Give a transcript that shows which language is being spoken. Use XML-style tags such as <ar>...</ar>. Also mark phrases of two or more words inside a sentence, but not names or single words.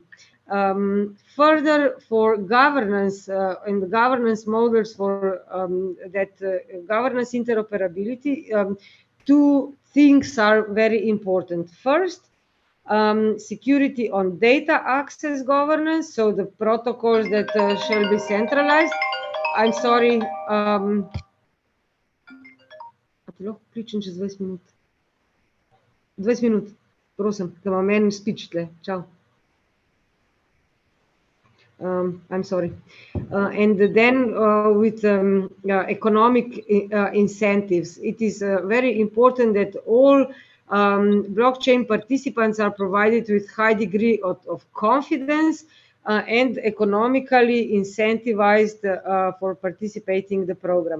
<en>Further, for governance and the governance models for that governance interoperability, two things are very important. First, security on data access governance, so the protocols that shall be centralized. I'm sorry.</en> <sl>Pričam čez 20 minut. 20 minut, prosim, da imam en speech tle. Čau.</sl> <en>I'm sorry. And then with economic incentives, it is very important that all blockchain participants are provided with high degree of confidence and economically incentivized for participating in the program.</en>